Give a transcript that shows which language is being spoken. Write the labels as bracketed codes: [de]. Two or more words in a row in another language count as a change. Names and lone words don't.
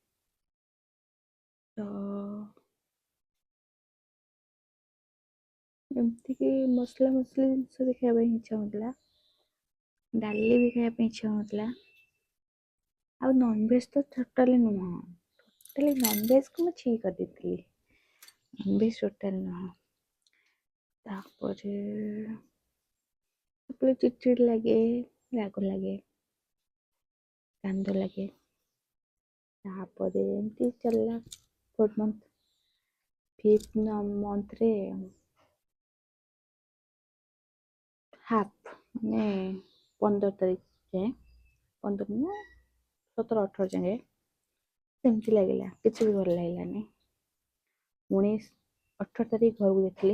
[or] ତ ଏମିତିକି ମସଲା ମସଲି ଜିନିଷ ବି ଖାଇବା ପାଇଁ ଇଚ୍ଛା ହେଉଥିଲା, ଡାଲି ବି ଖାଇବା ପାଇଁ ଇଚ୍ଛା ହେଉନଥିଲା, ଆଉ ନନଭେଜ୍ ତ ଟୋଟାଲି ନୁହଁ, [en] totally nonvegକୁ [or] ମୁଁ ଛି କରିଦେଇଥିଲି, [en] nonveg totally [or] ନୁହଁ। ତାପରେ ଚିଡ଼ଚିଡ଼ ଲାଗେ, ରାଗ ଲାଗେ, କାନ୍ଦ ଲାଗେ। ତାପରେ ଏମିତି ଚାଲିଲା 4th month। 5th monthରେ ହାଫ୍ ମାନେ 15 ତାରିଖ ଯାଏଁ, 15 ନା 17, 18 ଯାଏଁ ସେମିତି ଲାଗିଲା, କିଛି ବି ଭଲ ଲାଗିଲାନି। 19, 18 ତାରିଖ ଘରକୁ ଯାଇଥିଲି।